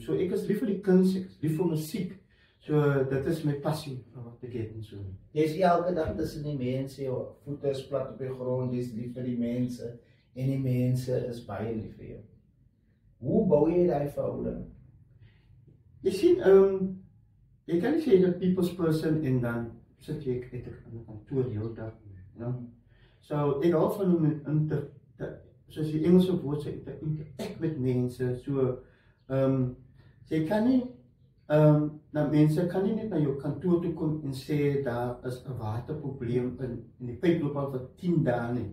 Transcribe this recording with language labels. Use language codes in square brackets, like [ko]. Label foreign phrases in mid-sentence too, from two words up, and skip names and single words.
[af] So ek is lief vir die kuns, ek is lief vir musiek, so dit is my passie wat ek het en so. Jy is elke dag tussen die mense, jou voete is plat op die grond, jy is lief vir die mense en die mense is baie lief vir jou. Hoe bou jy daai verhouding? Jy sien, jy kan nie sê jy 'n [en] people's person [af] en dan sit jy uit 'n kantoor heel dag, [en] you know? [af] So ek hou van om soos die Engelse woord sê, interact met mense, so jy kan nie mense kan nie net na jou kantoor toe kom en sê daar is 'n waterprobleem in die pyploop al vir 10 dae nie.